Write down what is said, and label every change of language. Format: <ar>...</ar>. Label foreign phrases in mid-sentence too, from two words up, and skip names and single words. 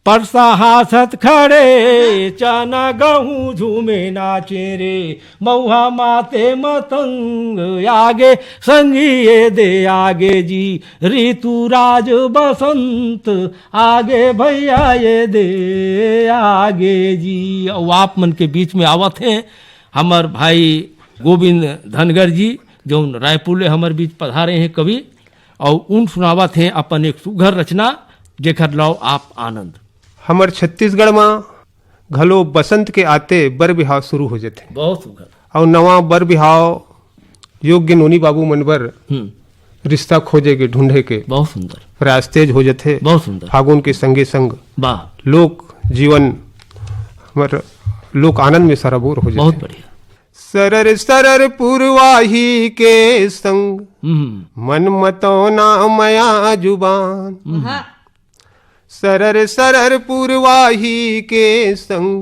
<hne>परसा हासत खड़े चना गहूँ झूमे नाचे रे मऊहा माते मतंग आगे संगिए दे आगे जी ऋतुराज बसंत आगे भैया ये दे आगे जी। और आप मन के बीच में आवत हैं हमार भाई गोविंद धनगर जी जो रायपुर ले हमारे बीच पधारे हैं कवि, और उन सुनावत हैं अपन एक सुघर रचना जेखर लाओ आप आनंद। हमर छत्तीसगढ़ में घलो बसंत के आते बर बिहाव शुरू हो जाते बहुत सुघर और नवा बर बिहाव योग्य नोनी बाबू मनबर रिश्ता खोजे के ढूंढे के बहुत सुंदर प्रयास तेज हो जाते। बहुत सुंदर फागुन के संगे संग वाह लोक जीवन हमार लोक आनंद में सराबोर हो जाते। बहुत बढ़िया। सरर सरर पूर्वाही के संग मन मतौना मया जुबान सरर सरर पूर्वाही के संग</hne>